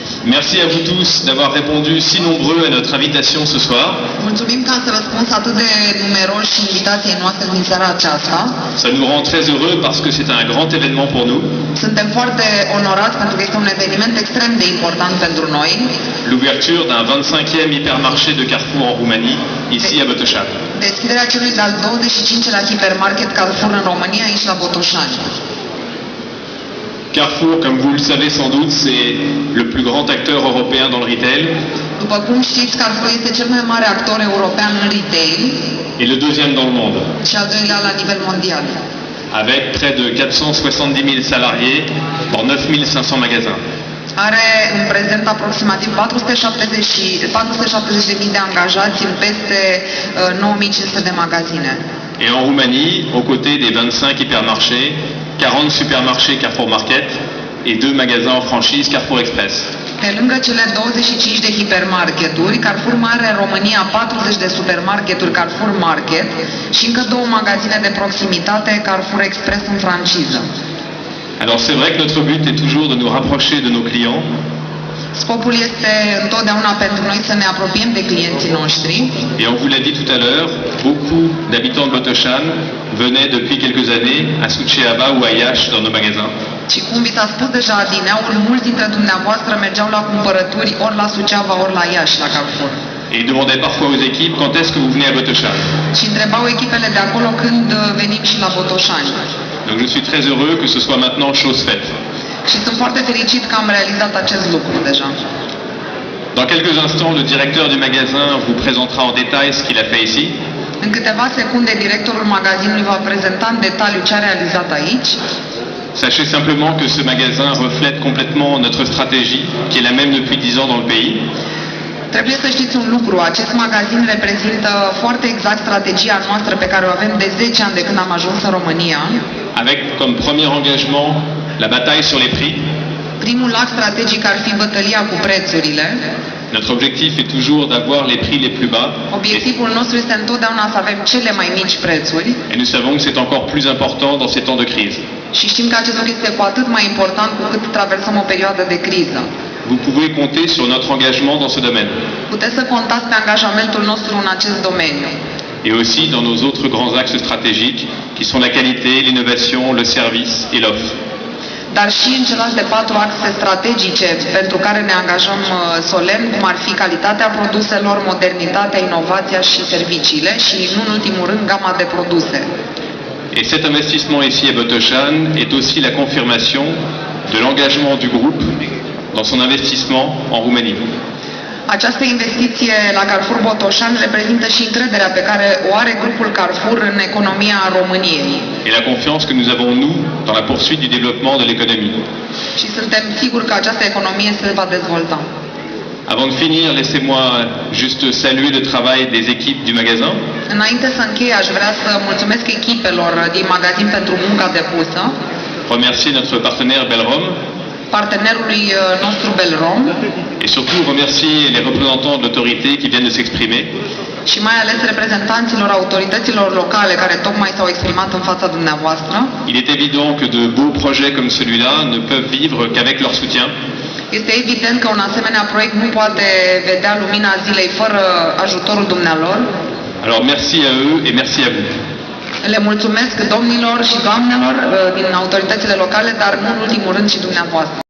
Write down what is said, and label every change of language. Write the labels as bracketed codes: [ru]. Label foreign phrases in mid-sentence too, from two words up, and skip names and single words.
[fr] Merci à vous tous d'avoir répondu si nombreux à notre invitation ce soir. [ro] Mulțumim că ați răspuns atât de numeroși invitației noastre din seara aceasta. [fr] Ça nous rend très heureux parce que c'est un grand événement pour nous. [ro] Suntem foarte onorați pentru că este un eveniment extrem de important pentru noi. [fr] L'ouverture d'un 25e hypermarché de Carrefour en Roumanie, ici à Botoșani. [ro] Deschiderea celui de-al 25-lea hipermarket Carrefour în România, aici la Botoșani. [fr] Carrefour, comme vous le savez sans doute, c'est le plus grand acteur européen dans le retail. [ro] După cum știți, Carrefour este cel mai mare actor european în retail [fr] Et le deuxième dans le monde, [ro] și al doilea la nivel mondial. [fr] avec près de 470 000 salariés dans 9 500 magasins. [ro] Are în prezent aproximativ 470.000 de angajați în peste 9.500 de magazine. [fr] Et en Roumanie, aux côtés des 25 hypermarchés, 40 supermarchés Carrefour Market et 2 magasins en franchise Carrefour Express. [ro] Pe lângă cele 25 de hipermarketuri, Carrefour mai are în România 40 de supermarketuri Carrefour Market și încă 2 magazine de proximitate Carrefour Express în franciză. [fr] Alors c'est vrai que notre but est toujours de nous rapprocher de nos clients. [ro] Scopul este întotdeauna pentru noi să ne apropiem de clienții noștri. [fr] Et on vous l'a dit tout à l'heure, beaucoup d'habitants de Botoșani venaient depuis quelques années à Suceava ou à Iași dans nos magasins. [ro] Și cum vi s-a spus deja adineauri, mulți dintre dumneavoastră mergeau la cumpărături ori la Suceava, ori la Iași, la Carrefour. [fr] Et ils demandaient parfois aux équipes quand est-ce que vous venez à Botoșani. [ro] Și întrebau echipele de acolo când venim și la Botoșani. [fr] Donc je suis très heureux que ce soit maintenant chose faite. [ro] Și sunt foarte fericit că am realizat acest lucru deja. [fr] Dans quelques instants, le directeur du magasin vous présentera en détail ce qu'il a fait ici. [ro] În câteva secunde, directorul magazinului va prezenta în detaliu ce a realizat aici. [fr] Sachez simplement que ce magasin reflète complètement notre stratégie, qui est la même depuis 10 ans dans le pays. [ro] Trebuie să știți un lucru, acest magazin reprezintă foarte exact strategia noastră pe care o avem de 10 ani de când am ajuns în România. [fr] Avec comme premier engagement la bataille sur les prix. [ro] Primul act strategic ar fi bătălia cu prețurile. [fr] Notre objectif est toujours d'avoir les prix les plus bas. [ro] Obiectivul nostru este întotdeauna să avem cele mai mici prețuri. [fr] Et nous savons que c'est encore plus important dans ces temps de crise. [ro] Și știm că acest lucru este cu atât mai important cu cât traversăm o perioadă de criză. [fr] Vous pouvez compter sur notre engagement dans ce domaine. [ro] Puteți să contați pe angajamentul nostru în acest domeniu. [fr] Et aussi dans nos autres grands axes stratégiques, qui sont la qualité, l'innovation, le service et l'offre. [ro] Dar și în celelalte 4 axe strategice pentru care ne angajăm solemn, cum ar fi calitatea produselor, modernitatea, inovația și serviciile și, nu în ultimul rând, gama de produse. [fr] Et cet investissement ici à Botoșani est aussi la confirmation de l'engagement du groupe dans son investissement en Roumanie. [ro] Această investiție la Carrefour Botoșani reprezintă și încrederea pe care o are grupul Carrefour în economia României. [fr] Et la confiance que nous avons, nous, dans la poursuite du développement de l'économie. [ro] Și suntem siguri că această economie se va dezvolta. [fr] Avant de finir, laissez-moi juste saluer le travail des équipes du magasin. [ro] Înainte să închei, aș vrea să mulțumesc echipelor din magazin pentru munca depusă, [fr] Remercier notre partenaire Belrom. [ro] partenerului nostru Belrom [fr] Et surtout remercier les représentants de l'autorité qui viennent de s'exprimer. [ro] și mai ales reprezentanților autorităților locale care tocmai s-au exprimat în fața dumneavoastră. [fr] Il est évident que de beaux projets comme celui-là ne peuvent vivre qu'avec leur soutien. [ro] Este evident că un asemenea proiect nu poate vedea lumina zilei fără ajutorul dumnealor. [fr] Alors merci à eux et merci à vous. [ro] Le mulțumesc domnilor și doamnelor din autoritățile locale, dar nu în ultimul rând și dumneavoastră.